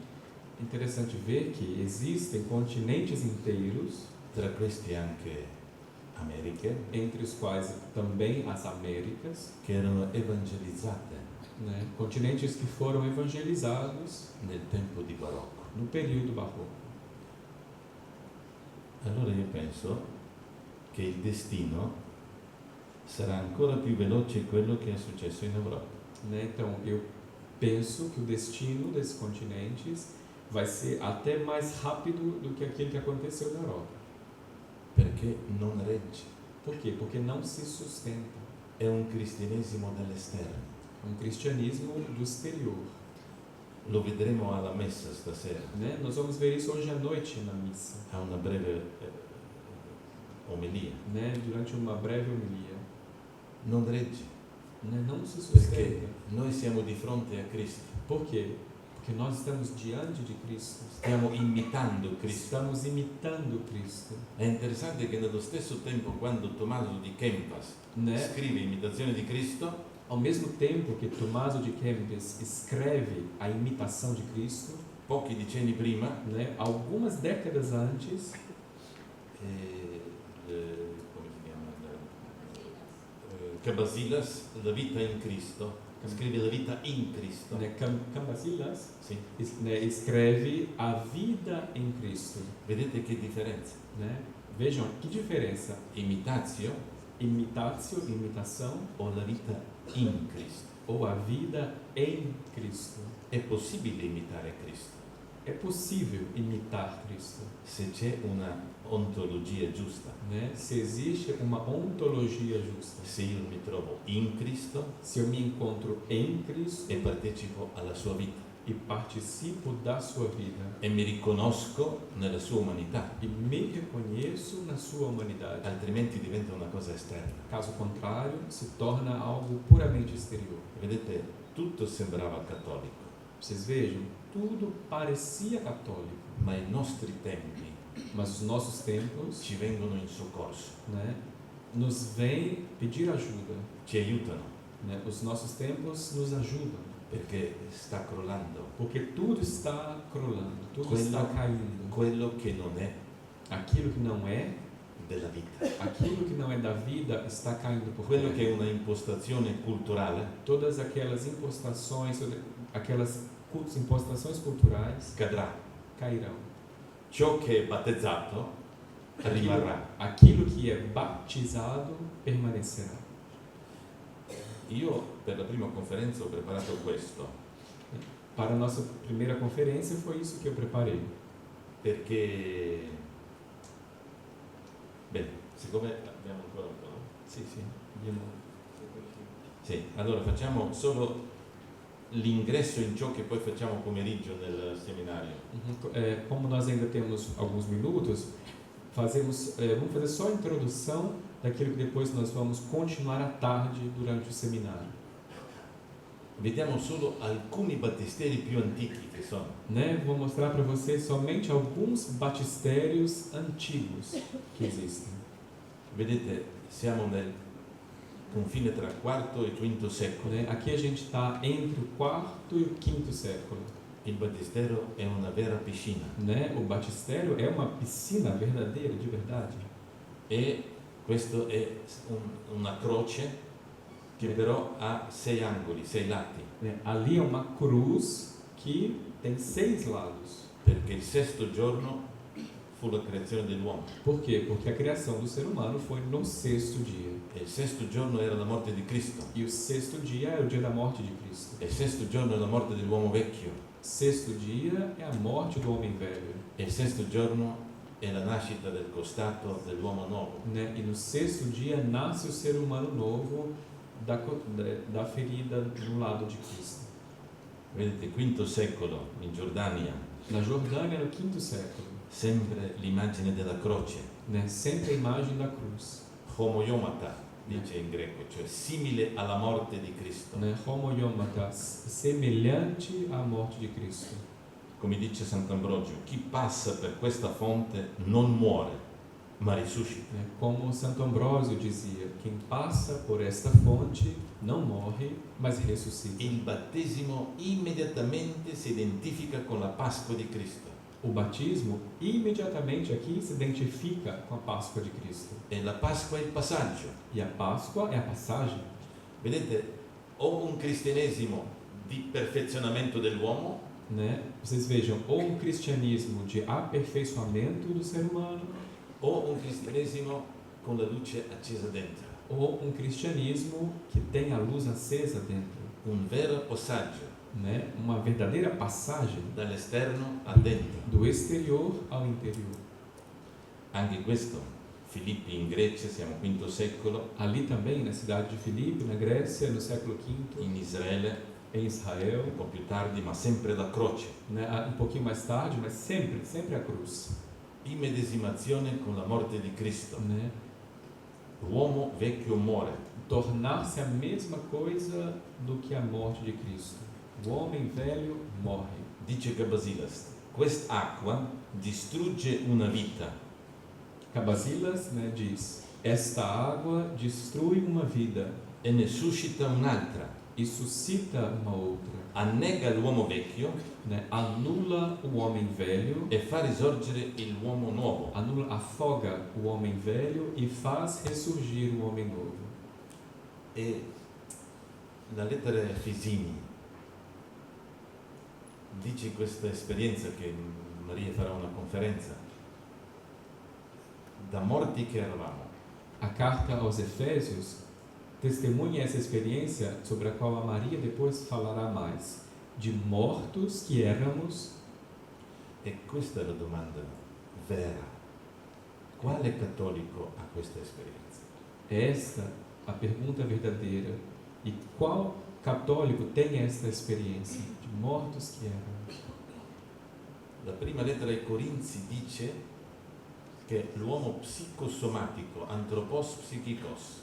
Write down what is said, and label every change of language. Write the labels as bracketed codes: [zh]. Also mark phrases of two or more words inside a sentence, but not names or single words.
[pt] Interessante ver que existem continentes inteiros, [it] tra questi anche Americhe, [pt] entre os quais também as Américas, [it] che erano evangelizzate [pt] né? Continentes que foram evangelizados [it] nel tempo di barocco. [pt] no período barroco. [it] Allora io penso che il destino sarà ancora più veloce quello che è successo in Europa. [pt] Né? Então, eu penso que o destino desses continentes vai ser até mais rápido do que aquele que aconteceu na Europa. [it] Perché non regge. [pt] Por quê? Porque não se sustenta. [it] È un cristianesimo dall'esterno. [pt] É um cristianismo do exterior. [it] Lo vedremo alla messa stasera, [pt] Né? Nós vamos ver isso hoje à noite na missa, [it] a una breve omelia. [pt] né? Durante uma breve homilia. [it] Non regge, [pt] Né? Não se [it] perché [pt] sustenta. [it] noi siamo di fronte a Cristo, [pt] Por quê? Porque nós estamos diante de Cristo. [it] stiamo imitando Cristo. [pt] Estamos imitando Cristo. [it] È interessante che nello stesso tempo, quando Tommaso di Kempas [pt] Né? [it] scrive Imitazione di Cristo, [pt] Ao mesmo tempo que Tommaso de Kempis escreve a imitação de Cristo, [it] pochi decenni prima, [pt] né? Algumas décadas antes, [it] come si chiama? Cabasilas, La vita in Cristo, scrive La vita in Cristo. [pt] né? Cambacillas, [it] Sì. [pt] né? Escreve a vida em Cristo. [it] Vedete che differenza? [pt] Né? Vejam que diferença. [it] Imitatio [pt] Imitatio, imitação, [it] o la vita in Cristo. [pt] ou a vida em Cristo. [it] È possibile imitare Cristo [pt] É possível imitar Cristo, [it] se c'è una ontologia giusta. [pt] né? Se existe uma ontologia justa. [it] Se io mi trovo in Cristo [pt] Se eu me encontro em Cristo [it] e partecipo alla sua vita. [pt] e participo da sua vida [it] e mi riconosco nella sua umanità, [pt] e me reconheço na sua humanidade. [it] altrimenti diventa una cosa esterna. [pt] Caso contrário, se torna algo puramente exterior. [it] Vedete, tutto sembrava cattolico, [pt] Vocês vejam, tudo parecia católico, [it] ma i nostri tempi [pt] mas os nossos tempos, [it] ci vengono in soccorso, [pt] né, nos vêm pedir ajuda, [it] ci aiutano, [pt] né? Os nossos tempos nos ajudam, [it] perché sta crollando [pt] porque tudo está crolando, tudo [it] Quello- [pt] está caindo. [it] quello che non è [pt] Aquilo que não é, [it] della vita. [pt] aquilo que não é da vida está caindo por [it] Quello [pt] terra. [it] che è una impostazione culturale [pt] Todas aquelas impostações, impostações culturais [it] cadrà. [pt] cairão. [it] Ciò che è battezzato rimarrà. [pt] Aquilo que é batizado permanecerá. [it] Io per la prima conferenza ho preparato questo, [pt] Para a nossa primeira conferência foi isso que eu preparei. [it] perché, bene, siccome abbiamo ancora un po', no? [pt] Sim, sim. [it] Abbiamo- Sì, allora facciamo solo l'ingresso in ciò che poi facciamo pomeriggio nel seminario. [pt] Como nós ainda temos alguns minutos, vamos fazer só a introdução daquilo que depois nós vamos continuar à tarde durante o seminário. [it] Vediamo solo alcuni battisteri più antichi che sono. [pt] Né? Vou mostrar para vocês somente alguns batistérios antigos que existem. [it] Vedete, siamo nel confine tra IV e V secolo. [pt] Né? Aqui a gente está entre o quarto e o quinto século. [it] Il battistero è una vera piscina [pt] Né? O batistério é uma piscina verdadeira, de verdade. [it] e questo è una croce che però ha 6 angoli, 6 lati, [pt] Né? Ali é uma cruz que tem 6 lados. [it] perché il sesto giorno fu la creazione dell'uomo [pt] Por quê? Porque a criação do ser humano foi no sexto dia. [it] e il sesto giorno era la morte di Cristo [pt] E o sexto dia é o dia da morte de Cristo. [it] e il sesto giorno è la morte dell'uomo vecchio [pt] Sexto dia é a morte do homem velho. [it] e il sesto giorno è la nascita del costato dell'uomo nuovo. [pt] Né? E no sexto dia nasce o ser humano novo da ferida no lado de Cristo. [it] Vedete, V secolo in Giordania, [pt] Na Jordânia, no quinto século, [it] sempre l'immagine della croce, [pt] né? Sempre a imagem da cruz. [it] homoiomata, dice in greco, cioè simile alla morte di Cristo. [pt] Né? Homoiômatas, semelhante à morte de Cristo. [it] Come dice Sant'Ambrogio, chi passa per questa fonte non muore, ma risuscita. [pt] Né? Como Santo Ambrósio dizia, quem passa por esta fonte não morre, mas ressuscita. [it] Il battesimo immediatamente si identifica con la Pasqua di Cristo. [pt] O batismo imediatamente aqui se identifica com a Páscoa de Cristo. [it] E la Pasqua è il passaggio. [pt] E a Páscoa é a passagem. [it] Vedete, o un cristianesimo di perfezionamento dell'uomo [pt] Né? Vocês vejam, ou um cristianismo de aperfeiçoamento do ser humano, [it] o un cristianesimo con la luce accesa dentro. [pt] ou um cristianismo que tem a luz acesa dentro. [it] Un vero passaggio [pt] Né? Uma verdadeira passagem [it] dall'esterno a dentro. [pt] do exterior ao interior. [it] Anche questo, Filippi in Grecia, siamo V secolo, [pt] Ali também, na cidade de Filipe, na Grécia, no século V, [it] in Israele [pt] em Israel, [it] un po' più tardi, ma sempre la croce. [pt] né? Um pouquinho mais tarde, mas sempre a cruz. [it] Immedesimazione con la morte di Cristo. [pt] Né? [it] L'uomo vecchio muore, [pt] Tornar-se a mesma coisa do que a morte de Cristo. O homem velho morre. [it] dice Cabasilas, quest'acqua distrugge una vita, [pt] Cabasilas, né, diz: esta água destrui uma vida [it] e ne suscita un'altra, [pt] e suscita uma outra. [it] annega l'uomo vecchio [pt] Né? Anula o homem velho, [it] e fa risorgere l'uomo nuovo. [pt] afoga o homem velho e faz ressurgir o homem novo. [it] E la lettera ai Efesini dice questa esperienza che Maria farà una conferenza. Da morti che eravamo, [pt] A carta aos Efésios testemunha essa experiência sobre a qual a Maria depois falará mais. De mortos que éramos. [it] e questa è la domanda vera. Quale cattolico ha questa esperienza? [pt] Esta a pergunta verdadeira. E qual católico tem esta experiência de mortos que eram? [it] La prima lettera ai Corinzi dice che l'uomo psicosomatico, [el] ἄνθρωπος ψυχικός,